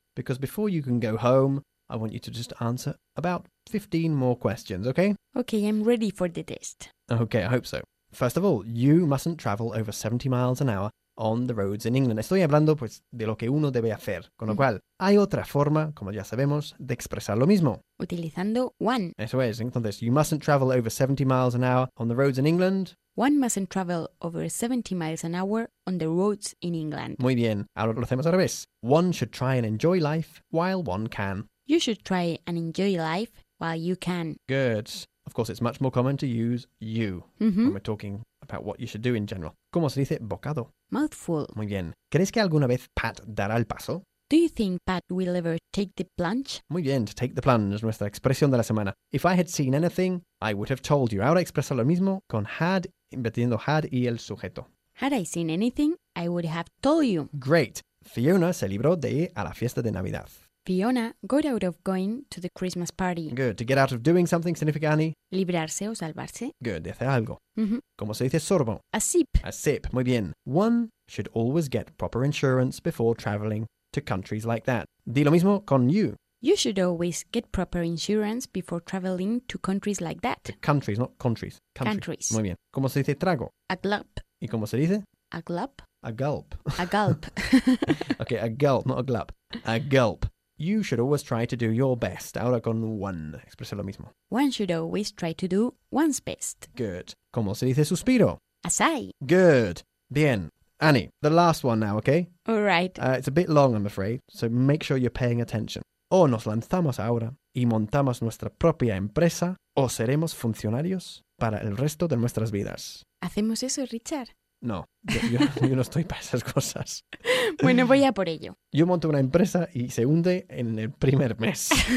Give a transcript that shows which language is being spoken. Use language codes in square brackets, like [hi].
[en] Because before you can go home, I want you to just answer about 15 more questions, okay? Okay, I'm ready for the test. Okay, I hope so. First of all, you mustn't travel over 70 miles an hour on the roads in England. [es] Estoy hablando, pues, de lo que uno debe hacer. Con lo cual, hay otra forma, como ya sabemos, de expresar lo mismo. Utilizando one. Eso es. [en] Entonces, you mustn't travel over 70 miles an hour on the roads in England. One mustn't travel over 70 miles an hour on the roads in England. [es] Muy bien. Ahora lo hacemos al revés. [en] One should try and enjoy life while one can. You should try and enjoy life while you can. Good. Of course, it's much more common to use you when we're talking about what you should do in general. [es] ¿Cómo se dice bocado? [en] Mouthful. [es] Muy bien. ¿Crees que alguna vez Pat dará el paso? [en] Do you think Pat will ever take the plunge? [es] Muy bien, [en] to take the plunge, [es] nuestra expresión de la semana. [en] If I had seen anything, I would have told you. [es] Ahora expresa lo mismo con had, invirtiendo had y el sujeto. [en] Had I seen anything, I would have told you. Great. [es] Fiona se libró de ir a la fiesta de Navidad. [en] Fiona got out of going to the Christmas party. Good. To get out of doing something [es] significa, [en] Annie? [es] Librarse o salvarse. Good. De hacer algo. ¿Cómo se dice sorbo? [en] A sip. A sip. [es] Muy bien. [en] One should always get proper insurance before traveling to countries like that. [es] Di lo mismo con you. [en] You should always get proper insurance before traveling to countries like that. To countries, not countries. Countries. Countries. [es] Muy bien. ¿Cómo se dice trago? [en] A gulp. [es] ¿Y cómo se dice? [en] A gulp. A gulp. A gulp. Okay, a gulp, not a gulp. A gulp. You should always try to do your best. [es] Ahora con one. Expresa lo mismo. [en] One should always try to do one's best. Good. [es] ¿Cómo se dice suspiro? [en] A sigh. Good. [es] Bien. [en] Annie, the last one now, okay? All right. It's a bit long, I'm afraid, so make sure you're paying attention. [es] O nos lanzamos ahora y montamos nuestra propia empresa o seremos funcionarios para el resto de nuestras vidas. ¿Hacemos eso, Richard? No, yo no estoy para esas cosas. Bueno, voy a por ello. Yo monto una empresa y se hunde en el primer mes.